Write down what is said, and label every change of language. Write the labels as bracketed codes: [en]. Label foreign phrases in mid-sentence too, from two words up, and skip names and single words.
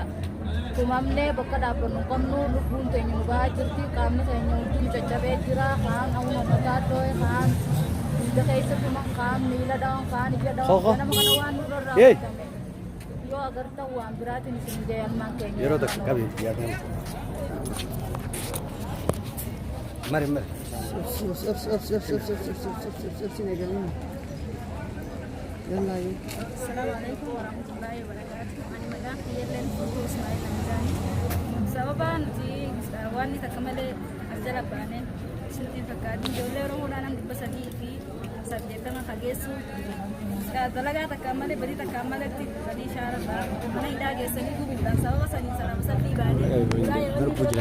[om] Tumamnee bakka dhaabbannu qabnu lubbuun teenya nu bahaa jirti qaamni keenya hundi nu caccabee jira kaan awuma mataa dhoo'e kaan hunda keessa tuman kaan miila dha'an kaan ija dha'an nama kana waan nurra raawwatame yoo agartan waan biraatiin isin jee almaan keenya yeroo tokko qabee yaadame. Mari. [ar] السلام عليكم ورحمة الله وبركاته. [om] Ani maqaan kiyyalleen Fuutuu Ismaa'il Hamzaani. Sababa nuti waan ni takka malee as jala baaneen isinitti fakkaatiin ijoollee Oromoodhaan nama 380 hageessu dalagaa takkaan malee badii takkaan maletti badii shaara mana hidhaa geessanii gubuudhaan sababa sanii sanaaf salphii baanee guyyaa yeroo